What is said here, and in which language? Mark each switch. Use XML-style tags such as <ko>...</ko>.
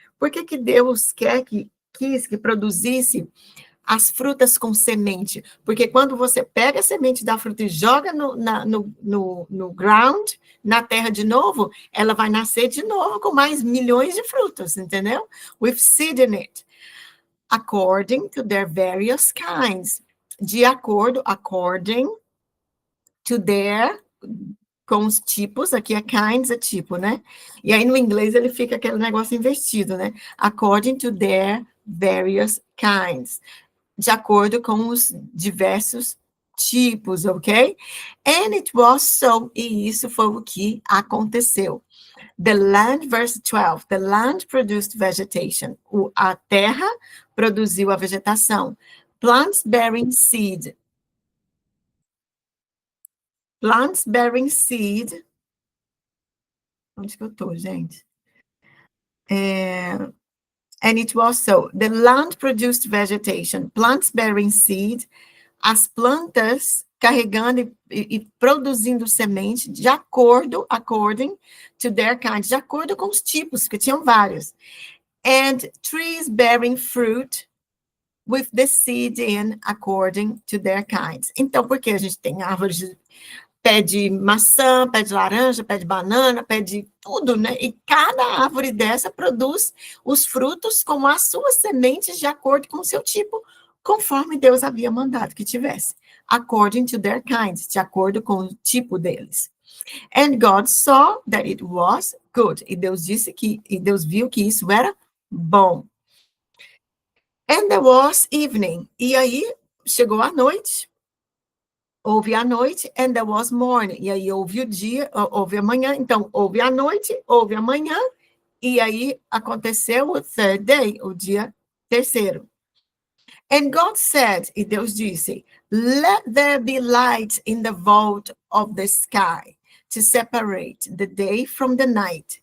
<pt>Por que Deus quis que produzisse as frutas com semente? Porque quando você pega a semente da fruta e joga no ground, na terra de novo, ela vai nascer de novo com mais milhões de frutas, entendeu?</pt> <en>With seed in it. According to their various kinds.</en> <pt>De acordo,</pt> <en>according to their,</en> <pt>com os tipos, aqui é kinds, é tipo, né? E aí no inglês ele fica aquele negócio invertido, né?</pt> <en>According to their various kinds.</en> <pt>De acordo com os diversos tipos, ok?</pt> <en>And it was so,</en> <pt>e isso foi o que aconteceu.</pt> <en>The land, verse 12, the land produced vegetation.</en> <pt>A terra produziu a vegetação.</pt> <en>Plants bearing seed. Plants bearing seed.</en> <pt>Onde que eu tô, gente?</pt> <en>And it was so. The land produced vegetation. Plants bearing seed.</en> <pt>As plantas carregando e produzindo semente de acordo,</pt> <en>according to their kinds,</en> <pt>de acordo com os tipos, que tinham vários.</pt> <en>And trees bearing fruit with the seed in according to their kinds.</en> <pt>Então, porque a gente tem árvores de pé de maçã, pé de laranja, pé de banana, pé de tudo, né? E cada árvore dessa produz os frutos com as suas sementes de acordo com o seu tipo, conforme Deus havia mandado que tivesse.</pt> <en>According to their kinds,</en> <pt>de acordo com o tipo deles.</pt> <en>And God saw that it was good.</en> <pt>E Deus viu que isso era bom.</pt> <en>And there was evening.</en> <pt>E aí chegou a noite. Houve a noite,</pt> <en>and there was morning.</en> <pt>E aí houve o dia, houve a manhã. Então, houve a noite, houve a manhã, e aí aconteceu o</pt> <en>third day,</en> <pt>o dia terceiro.</pt> <en>And God said,</en> <pt>e Deus disse,</pt> <en>let there be light in the vault of the sky to separate the day from the night.</en>